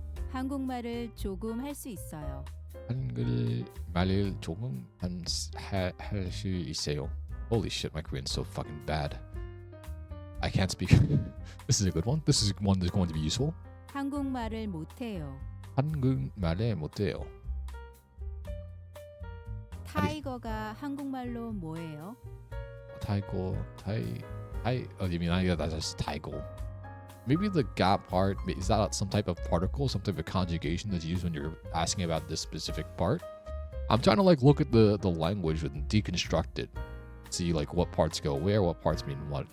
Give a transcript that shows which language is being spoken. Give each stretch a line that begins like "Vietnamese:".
Korean: 한국말을 조금 할 수 있어요. 한국말을 조금 할 수 있어요.
English: Holy shit, my Korean's so fucking bad. I can't speak. This is a good one. This is one that's going to be useful.
Korean: 한국말을 못해요. 한국말에 못해요. 타이거가 한국말로 뭐예요?
English: 타이거, oh, you mean that's just 타이거? Maybe the ga part, is that some type of particle, some type of conjugation that's used when you're asking about this specific part? I'm trying to like look at the language and deconstruct it. See like what parts go where, what parts mean what.